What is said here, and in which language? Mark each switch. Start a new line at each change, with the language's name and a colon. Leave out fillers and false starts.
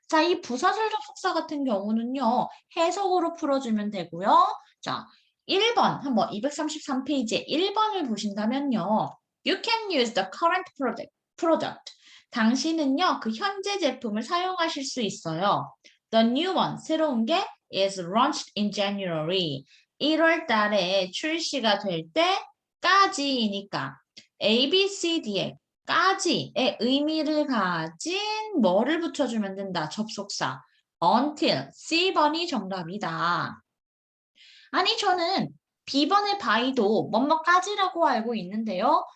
Korean: 자, 이 부사절 접속사 같은 경우는요, 해석으로 풀어주면 되고요. 자, 1번, 한번 233페이지에 1번을 보신다면요.
English: You can use the current product.
Korean: 당신은요, 그 현재 제품을 사용하실 수 있어요.
English: The new one,
Korean: 새로운 게
English: is launched in January.
Korean: 1월 달에 출시가 될 때까지니까 A, B, C, D에 까지의 의미를 가진 뭐를 붙여주면 된다. 접속사. until, C번이 정답이다. 아니, 저는 B번의 by도 뭐뭐까지라고 알고 있는데요.